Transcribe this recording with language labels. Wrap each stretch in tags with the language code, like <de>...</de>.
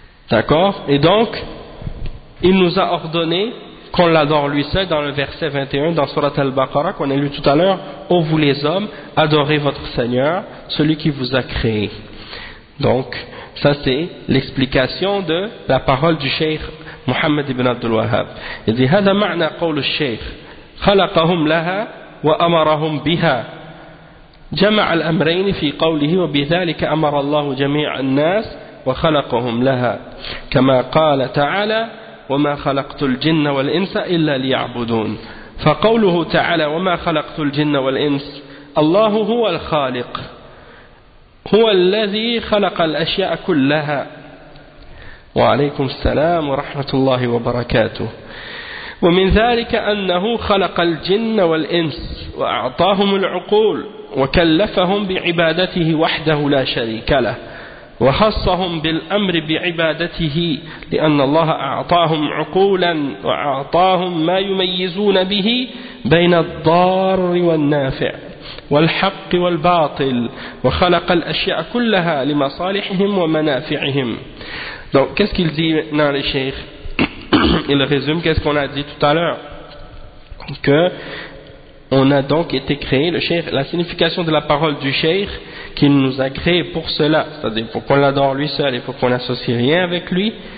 <fr>D'accord? Et donc, il nous a ordonné qu'on l'adore lui seul dans le verset 21 dans Surat al-Baqarah qu'on a lu tout à l'heure. Ô vous les hommes, adorez votre Seigneur, celui qui vous a créé. Donc, ça c'est l'explication de la parole du Cheikh Mohammed ibn Abdul Wahhab. Il dit,</fr> <ar>هذا معنى قول الشيخ خلقهم لها وأمرهم بها جمع الأمرين في قوله وبذلك أمر الله جميع الناس وخلقهم لها كما قال تعالى وما خلقت الجن والإنس إلا ليعبدون فقوله تعالى وما خلقت الجن والإنس الله هو الخالق هو الذي خلق الأشياء كلها وعليكم السلام ورحمة الله وبركاته ومن ذلك أنه خلق الجن والإنس وأعطاهم العقول وكلفهم بعبادته وحده لا شريك له وخصهم بالأمر بعبادته لأن الله أعطاهم عقولا وأعطاهم ما يميزون به بين الضار والنافع والحق والباطل وخلق الأشياء كلها لمصالحهم ومنافعهم.</ar> <fr>Donc, qu'est-ce qu'il dit maintenant, les cheikhs? Il résume qu'est-ce qu'on a dit tout à l'heure. Que on a donc été créé, le cheikh, la signification de la parole du cheikh, qu'il nous a créé pour cela, c'est-à-dire pour qu'on l'adore lui seul et pour qu'on n'associe rien avec lui.</fr>